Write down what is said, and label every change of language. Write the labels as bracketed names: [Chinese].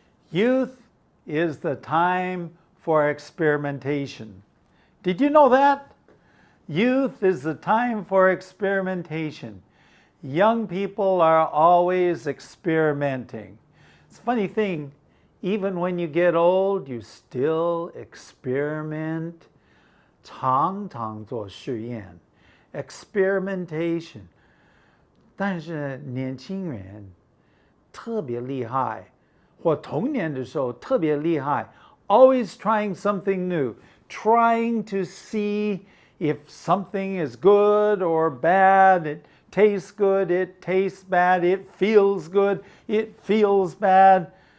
[English] Youth is the time for experimentation. Did you know that? Youth is the time for experimentation. Young people are always experimenting. It's a funny thing, even when you get old, you still experiment. [Chinese] 常常做实验 experimentation. 但是年轻人特别厉害，或童年的时候特别厉害 [English] always trying something new, trying to see if something is good or bad. It tastes good, it tastes bad, it feels good, it feels bad.